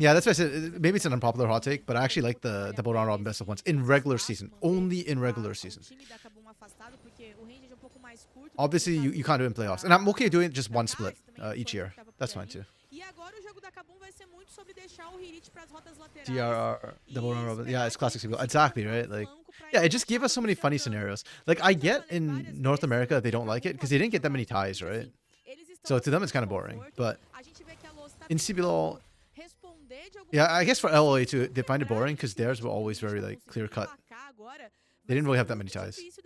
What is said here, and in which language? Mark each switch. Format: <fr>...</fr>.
<en>yeah, that's why I said maybe it's an unpopular hot take, but I actually like the double round robin best of 1s in regular season. Only in regular season.</en> <pt>O time da Kabum afastado, porque o range é um pouco mais curto.</pt> <en>Obviously, you can't do it in playoffs. And I'm okay doing just one split each year. That's fine too.</en> <pt>E agora o jogo da Kabum vai ser muito sobre deixar o Hirit pras rotas laterais.</pt> <en>DRR, double round robin. Yeah, it's classic CBL. Exactly, right? Like, yeah, it just gave us so many funny scenarios. Like, I get in North America they don't like it because they didn't get that many ties, right? So to them it's kind of boring. But in CBL, yeah, I guess for LOA too, they find it boring because theirs were always very like clear cut. They didn't really have that many ties.</en>